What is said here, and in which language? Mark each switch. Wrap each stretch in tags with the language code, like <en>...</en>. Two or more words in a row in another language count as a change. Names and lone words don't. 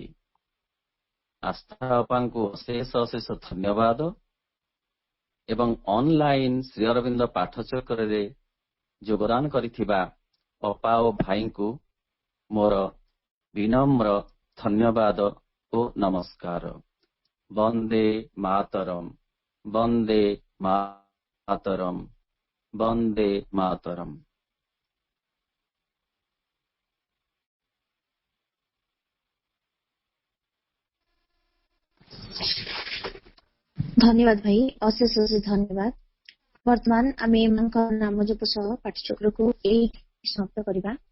<or>ଆସ୍ଥା ଅପାଙ୍କୁ ଅଶେଷ ଅଶେଷ ଧନ୍ୟବାଦ ଏବଂ ଅନଲାଇନ ଶ୍ରୀ ଅରବିନ୍ଦ ପାଠଚକ୍ରରେ ଯୋଗଦାନ କରିଥିବା ଅପା ଓ ଭାଇଙ୍କୁ ମୋର ବିନମ୍ର ଧନ୍ୟବାଦ ଓ ନମସ୍କାର। ବନ୍ଦେ ମାତରମ୍, ବନ୍ଦେ ମାତରମ୍, ବନ୍ଦେ ମାତରମ୍। ଧନ୍ୟବାଦ ଭାଇ, ଅଶେଷ ଅଶେଷ ଧନ୍ୟବାଦ। ବର୍ତ୍ତମାନ ଆମେ ନାମ ଜପ ସହ ପାଠଚକ୍ର କୁ ସମାପ୍ତ କରିବା।</or>